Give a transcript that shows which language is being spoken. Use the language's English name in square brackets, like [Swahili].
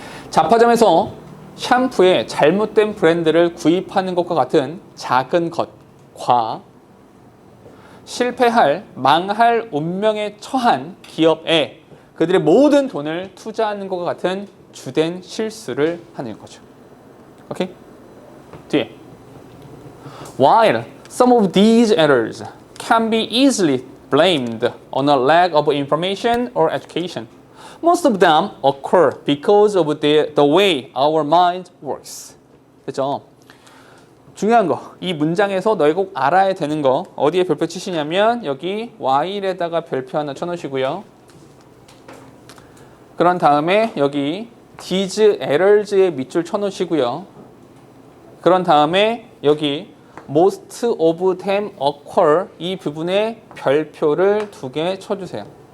[Korean] 잡화점에서 샴푸의 잘못된 브랜드를 구입하는 것과 같은 작은 것과 실패할, 망할 운명에 처한 기업에 그들의 모든 돈을 투자하는 것과 같은 주된 실수를 하는 거죠. 오케이? 뒤에. [English] While some of these errors can be easily blamed on a lack of information or education, most of them occur because of the way our mind works. [Korean] 그죠? 중요한 거, 이 문장에서 너희 꼭 알아야 되는 거 어디에 별표 치시냐면 여기 while에다가 별표 하나 쳐놓으시고요. 그런 다음에 여기 these errors에 밑줄 쳐놓으시고요. 그런 다음에 여기 [English] most of them occur [Korean] 이 부분에 별표를 2개 쳐주세요.